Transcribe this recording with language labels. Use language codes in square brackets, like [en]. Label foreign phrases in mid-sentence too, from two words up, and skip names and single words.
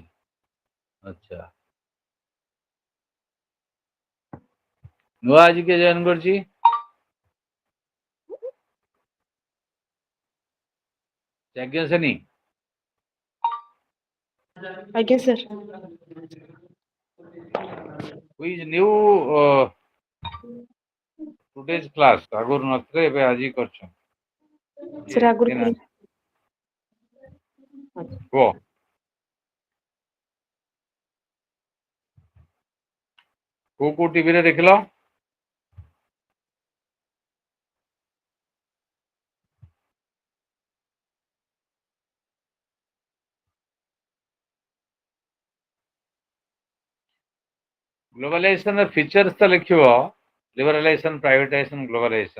[or] ଆଚ୍ଛା ନୂଆ ଆଜି କିଏ ଜଏନ କରିଛି? ଯାଜ୍ଞ ସେନୀ ଆଜ୍ଞା ସାର୍। [en] who is new today's class [or] ଆଗରୁ ନଥିଲେ ଏବେ ଆଜି କରିଛନ୍ତି। ସାର୍ ଆଗରୁ କୁହ କୋଉ ଟିଭିରେ ଦେଖିଲ? [en] globalization features [or] ତ ଲେଖିବ [en] liberalization privatization globalization.